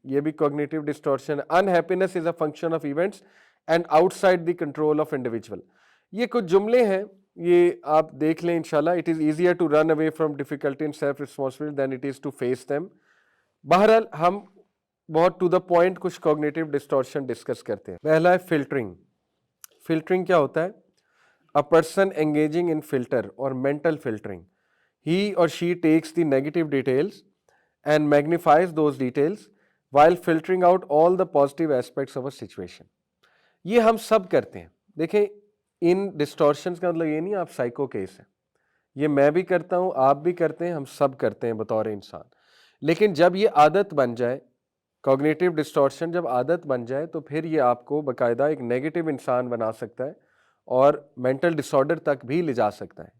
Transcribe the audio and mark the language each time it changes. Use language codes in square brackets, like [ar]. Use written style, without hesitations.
[ur] یہ بھی cognitive distortion ہے. [en] Unhappiness is a function of events and outside the control of individual. [ur] یہ کچھ جملے ہیں، یہ آپ دیکھ لیں انشاءاللہ. [en] It is easier to run away from difficulty and self responsibility than it is to face them. [ur] بہرحال ہم بہت ٹو دا پوائنٹ کچھ کوگنیٹو ڈسٹورشن ڈسکس کرتے ہیں. پہلا ہے فلٹرنگ. فلٹرنگ کیا ہوتا ہے؟ [en] A person engaging in filter or mental filtering. He or she takes the negative details and magnifies those details while filtering out all the positive aspects of a situation. [ur] یہ ہم سب کرتے ہیں. دیکھیں، ان distortions کا مطلب یہ نہیں آپ سائیکو کیس ہیں. یہ میں بھی کرتا ہوں، آپ بھی کرتے ہیں، ہم سب کرتے ہیں بطور انسان. لیکن جب یہ عادت بن جائے، کوگنیٹو ڈسٹورشن جب عادت بن جائے تو پھر یہ آپ کو باقاعدہ ایک نیگیٹو انسان بنا سکتا ہے اور مینٹل ڈس آرڈر تک بھی لے جا سکتا ہے.